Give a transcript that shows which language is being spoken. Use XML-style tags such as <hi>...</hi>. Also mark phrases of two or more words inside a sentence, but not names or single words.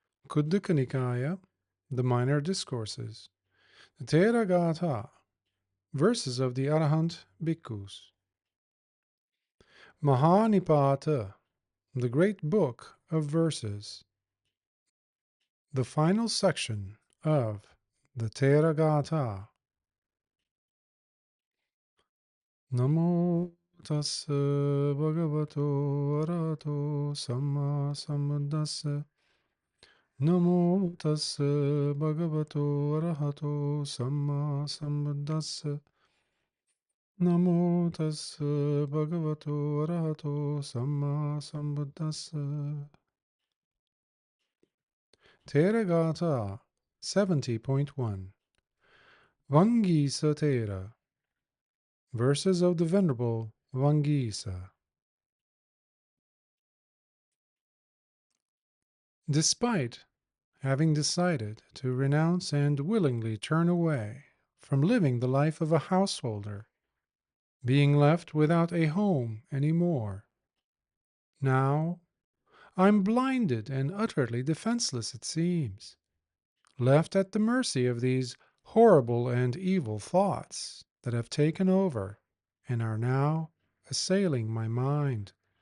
<en>Khuddaka Nikaya, the Minor Discourses, the Theragāthā, verses of the Arahant Bhikkhus. Mahānipāta, the great book of verses, the final section of the Theragāthā.</en> <pi>Namo tassa bhagavato arahato samma sambuddhassa. Namo tassa bhagavato arahato samma sambuddhassa. Namo tassa bhagavato arahato samma sambuddhassa.</pi> <en>Theragāthā 70.1 Vaṅgīsa Thera, verses of the Venerable Vaṅgīsa. Despite having decided to renounce and willingly turn away from living the life of a householder, being left without a home any more, now I'm blinded and utterly defenseless, it seems, left at the mercy of these horrible and evil thoughts that have taken over and are now assailing my mind.</en>